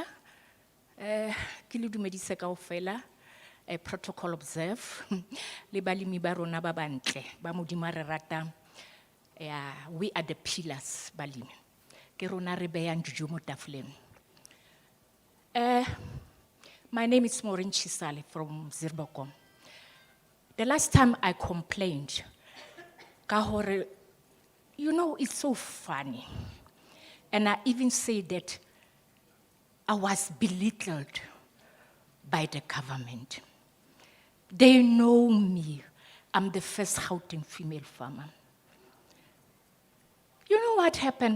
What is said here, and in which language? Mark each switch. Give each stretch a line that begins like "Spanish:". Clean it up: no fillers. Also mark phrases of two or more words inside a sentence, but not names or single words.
Southern Sotho: Ke le dumedise kaofela,
English: protocol observe.
Southern Sotho: Le balemi ba rona ba bantle, ba Modimo a re ratang.
English: We are the pillars,
Southern Sotho: balemi. Ke rona re behang dijo mo tafoleng.
English: My name is Maureen Chisale from Zirbokon. The last time I complained,
Southern Sotho: ka hore,
English: you know, it's so funny. And I even say that I was belittled by the government. They know me. I'm the first Gauteng female farmer. You know what happened?